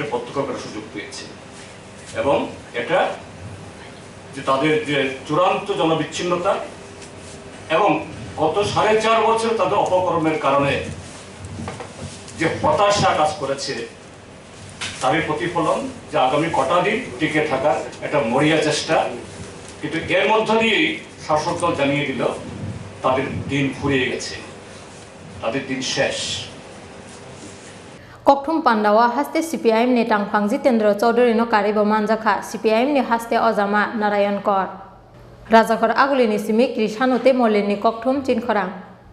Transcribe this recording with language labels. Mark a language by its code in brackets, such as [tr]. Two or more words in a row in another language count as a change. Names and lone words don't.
[bn] প্রত্যক্ষ করার সুযোগ পেয়েছে এবং এটা যে তাদের যে চূড়ান্ত জনবিচ্ছিন্নতা এবং গত 4.5 বছর তাদের অপকর্মের কারণে যে হতাশা কাজ করেছে তারই প্রতিফলন যে আগামী কটা দিন টিকে থাকার একটা মরিয়া চেষ্টা কিন্তু এর মধ্য দিয়েই শাসক দল জানিয়ে দিল তাদের দিন ফুরিয়ে গেছে তাদের দিন শেষ [trp] Kokthum Pandawa haste CPIM ni tangphang Jitendra Chaudhary no karibo manjakha CPIM ni haste Ojama Narayan Kor Rajakor Aguli ni simi Krishanute Molini Kokthum Chin Khorang